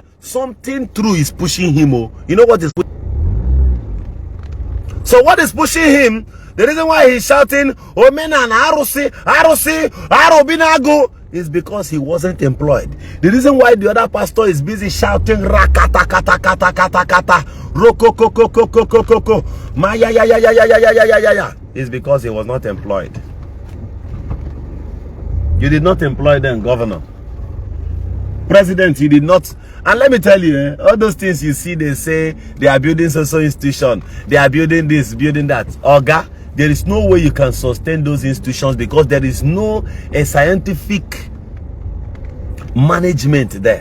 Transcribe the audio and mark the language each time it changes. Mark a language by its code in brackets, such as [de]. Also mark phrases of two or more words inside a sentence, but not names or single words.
[en] Something true is pushing him. Oh, you know what is pushing? So what is pushing him? The reason why he's shouting [ig] Omenala, Arusi, Arusi, Arobinago, [en] is because he wasn't employed. The reason why the other pastor is busy shouting Rakata kata kata kata kata Roko koko koko koko koko Maya ya ya ya ya ya ya ya ya is because he was not employed. You did not employ them, governor. President, you did not. And let me tell you, all those things you see, they say they are building social institution, they are building this, building that. Oga, there is no way you can sustain those institutions because there is no scientific management there.